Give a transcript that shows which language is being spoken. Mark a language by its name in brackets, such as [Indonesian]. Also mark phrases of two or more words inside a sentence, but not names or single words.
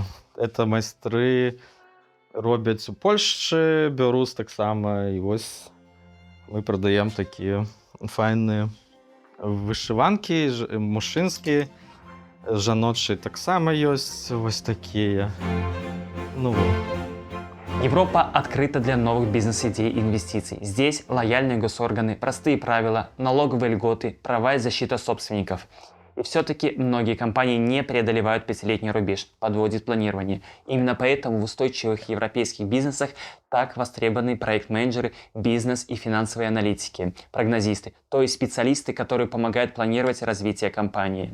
[Belarusian] Это майстры робяць у Польшчы, беларус таксама, і вось мы прадаем такія файныя вышыванкі, мужчынскія, жаночыя таксама ёсць, вось такія. Ну, во. [Russian] Европа открыта для новых бизнес-идей и инвестиций. Здесь лояльные госорганы, простые правила, налоговые льготы, права и защита собственников. И все-таки многие компании не преодолевают пятилетний рубеж, подводят планирование. Именно поэтому в устойчивых европейских бизнесах так востребованы проект-менеджеры, бизнес и финансовые аналитики, прогнозисты, то есть специалисты, которые помогают планировать развитие компании.